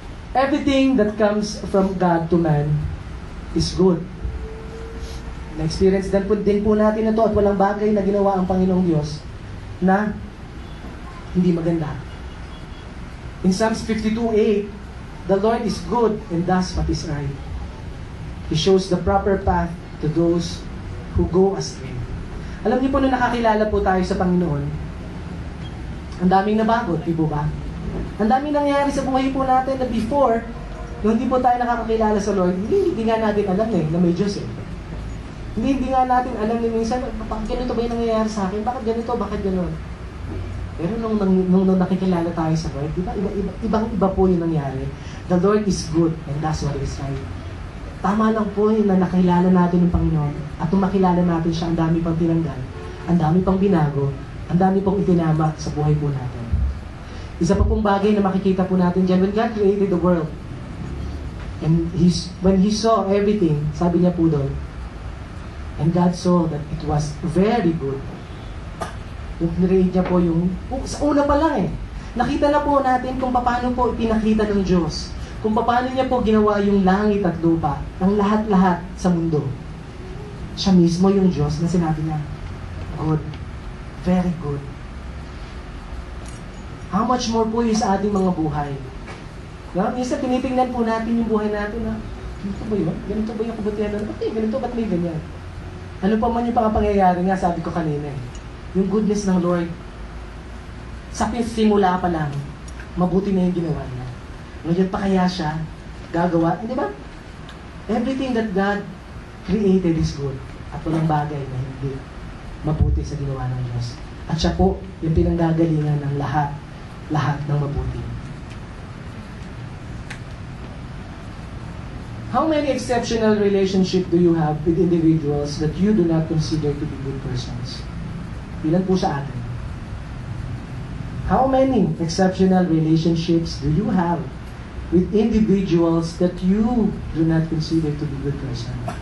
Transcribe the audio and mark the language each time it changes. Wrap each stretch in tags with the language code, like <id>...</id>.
<en>Everything that comes from God to man is good.</en> <tl>Na-experience din po natin ito at walang bagay na ginawa ang Panginoong Diyos na hindi maganda.</tl> <en>In Psalms 52:8, the Lord is good and does what is right. He shows the proper path to those who go astray.</en> <tl>Alam niyo po, nung nakakilala po tayo sa Panginoon, ang daming nabago, di po ba? Ang daming nangyayari sa buhay po natin na before, nung hindi po tayo nakakakilala sa Lord, hindi nga natin alam na may Diyos eh. Hindi nga natin alam na minsan, bakit ganito ba yung nangyayari sa akin? Bakit ganito? Bakit gano'n? Pero nung nakikilala tayo sa Lord, ibang-iba po yung nangyari.</tl> <en>The Lord is good and that's what is right.</en> <tl>Tama lang po yung na nakilala natin ng Panginoon at nung makilala natin siya, ang dami pang tinanggal, ang dami pang binago, ang dami pang itinama sa buhay po natin. Isa pa pong bagay na makikita po natin dyan,</tl> <en>when God created the world, and when He saw everything,</en> <tl>sabi niya po doon,</tl> <en>and God saw that it was very good.</en> <tl>Yung create niya po yung, sa una pa lang nakita na po natin kung paano po ipinakita ng Diyos. Kung paano niya po ginawa yung langit at lupa, ang lahat-lahat sa mundo. Siya mismo yung Diyos na sinabi niya,</tl> <en>good, very good. How much more</en> <tl>po yung sa ating mga buhay? Minsan tinitingnan po natin yung buhay natin na, ganito ba yun? Ganito ba yung kabutihan na? Ganito, ba't may ganyan? Ano pa man yung pangyayari nga, sabi ko kanina yung goodness ng Lord, sa simula pa lang, mabuti na yung ginawa niya. Ngayon pa kaya siya gagawa, di ba?</tl> <en>Everything that God created is good.</en> <tl>At walang bagay na hindi mabuti sa ginawa ng Diyos. At siya po yung pinanggagalingan ng lahat ng mabuti.</tl> <en>How many exceptional relationships do you have with individuals that you do not consider to be good persons?</en> <tl>Ilan po sa atin?</tl> <en>How many exceptional relationships do you have with individuals that you do not consider to be good person?</en>